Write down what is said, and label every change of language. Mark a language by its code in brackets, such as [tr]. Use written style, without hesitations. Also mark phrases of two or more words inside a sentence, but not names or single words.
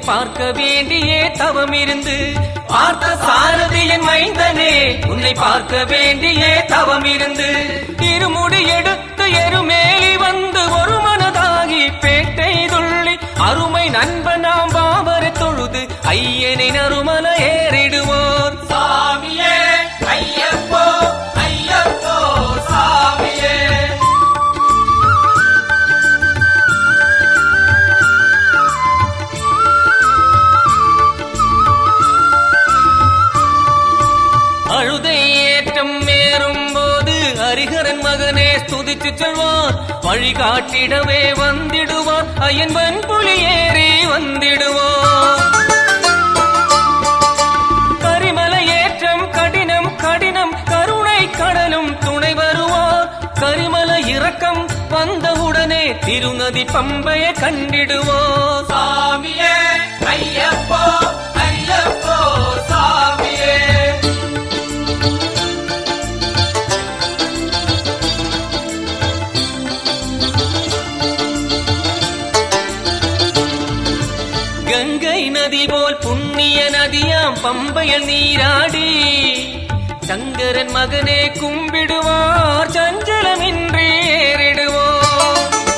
[ta] பார்க்க வேண்டியே தவம் இருந்து பார்த்த சாரதியின் மைந்தனே உன்னை பார்க்க வேண்டியே தவம் இருந்து இருமுடி எடுத்து எருமேலி வந்து ஒரு மனதாகி பேட்டை துள்ளி அருமை நண்பனாம் பாவரை தொழுது ஐயனை நறுமல ஏறிடுவோர் [ml] സ്വാമിയേ അയ്യപ്പോ അയ്യപ്പോ സ്വാമിയേ [ta] அழுதை ஏற்றம் மேறும் போது ஹரிஹரன் மகனே ஸ்துதிச்சு செல்வார் வழிகாட்டிடவே வந்திடுவார் ஐயன் வன்புலி ஏறி வந்திடுவார் கரிமலை ஏற்றம் கடினம் கடினம் கருணை கடலும் துணை வருவார் கரிமலை இறக்கம் வந்தவுடனே திருநதி பம்பையை கண்டிடுவார் [ml] സ്വാമിയേ അയ്യപ്പോ അയ്യപ്പോ സ്വാമിയേ [ta] கங்கை நதி போல் புண்ணிய நதியாம் பம்பையில் நீராடி சங்கரன் மகனே கும்பிடுவார் சஞ்சலமின்றி ஏறிடுவோர்